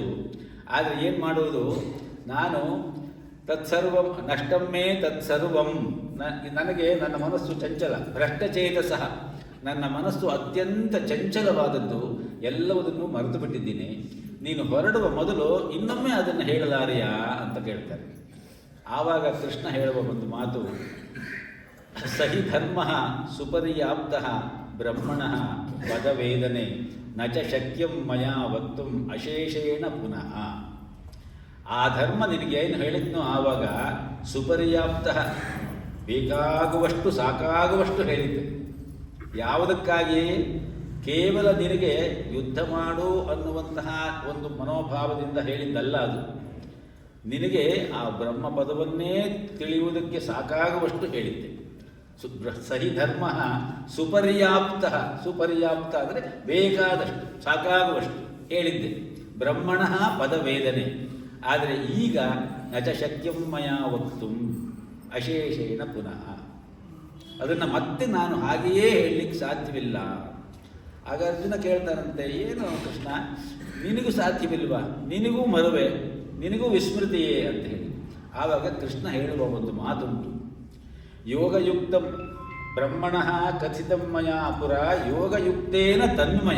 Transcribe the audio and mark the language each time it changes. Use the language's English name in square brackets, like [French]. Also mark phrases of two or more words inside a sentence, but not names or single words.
[Kannada] ಆದರೆ ಏನು ಮಾಡುವುದು, ನಾನು [Sanskrit] ತತ್ಸರ್ವಂ ನಷ್ಟಮ್ಮೇ ತತ್ಸರ್ವಂ, [Kannada] ನನಗೆ ನನ್ನ ಮನಸ್ಸು ಚಂಚಲ, ಭ್ರಷ್ಟಚೇತಸಃ, ನನ್ನ ಮನಸ್ಸು ಅತ್ಯಂತ ಚಂಚಲವಾದದ್ದು, ಎಲ್ಲವುದನ್ನು ಮರೆತು ಬಿಟ್ಟಿದ್ದೀನಿ. ನೀನು ಹೊರಡುವ ಮೊದಲು ಇನ್ನೊಮ್ಮೆ ಅದನ್ನು ಹೇಳಲಾರೆಯಾ ಅಂತ ಕೇಳ್ತಾರೆ. ಆವಾಗ ಕೃಷ್ಣ ಹೇಳುವ ಒಂದು ಮಾತು, [Sanskrit] ಸಹಿ ಧರ್ಮ ಸುಪರ್ಯಾಪ್ತ ಬ್ರಹ್ಮಣ ಪದವೇದನೆ ನ ಚ ಶಕ್ಯಂ ಮಯಾ ವಕ್ತುಂ ಅಶೇಷೇಣ ಪುನಃ. [Kannada] ಆ ಧರ್ಮ ನಿನಗೇನು ಹೇಳಿದ್ನೋ ಆವಾಗ ಸುಪರ್ಯಾಪ್ತ, ಬೇಕಾಗುವಷ್ಟು ಸಾಕಾಗುವಷ್ಟು ಹೇಳಿದ್ದೆ. ಯಾವುದಕ್ಕಾಗಿ? ಕೇವಲ ನಿನಗೆ ಯುದ್ಧ ಮಾಡು ಅನ್ನುವಂತಹ ಒಂದು ಮನೋಭಾವದಿಂದ ಹೇಳಿದ್ದಲ್ಲ ಅದು. ನಿನಗೆ ಆ ಬ್ರಹ್ಮ ಪದವನ್ನೇ ತಿಳಿಯುವುದಕ್ಕೆ ಸಾಕಾಗುವಷ್ಟು ಹೇಳಿದ್ದೆ. [Sanskrit] ಸಹಿ ಧರ್ಮ ಸುಪರ್ಯಾಪ್ತ, [Kannada] ಸುಪರ್ಯಾಪ್ತ ಅಂದರೆ ಬೇಕಾದಷ್ಟು ಸಾಕಾಗುವಷ್ಟು ಹೇಳಿದ್ದೆ. [Sanskrit] ಬ್ರಹ್ಮಣ ಪದವೇದನೆ. [Kannada] ಆದರೆ ಈಗ [Sanskrit] ನಚ ಶಕ್ಯಂ ಮಯಾ ವಕ್ತುಂ ಅಶೇಷೇಣ ಪುನಃ, [Kannada] ಅದನ್ನು ಮತ್ತೆ ನಾನು ಹಾಗೆಯೇ ಹೇಳಲಿಕ್ಕೆ ಸಾಧ್ಯವಿಲ್ಲ. ಆಗ ಅರ್ಜುನ ಕೇಳ್ತಾರಂತೆ, ಏನು ಕೃಷ್ಣ, ನಿನಗೂ ಸಾಧ್ಯವಿಲ್ವಾ? ನಿನಗೂ ಮರುವೆ, ನಿನಗೂ ವಿಸ್ಮೃತಿಯೇ ಅಂತ ಹೇಳಿ. ಆವಾಗ ಕೃಷ್ಣ ಹೇಳುವ ಒಂದು ಮಾತುಂಟು, [Sanskrit] ಯೋಗಯುಕ್ತಂ ಬ್ರಹ್ಮಣಃ ಕಥಿತಂ ಮಯಾ ಪುರ ಯೋಗಯುಕ್ತೇನ ತನ್ಮಯ.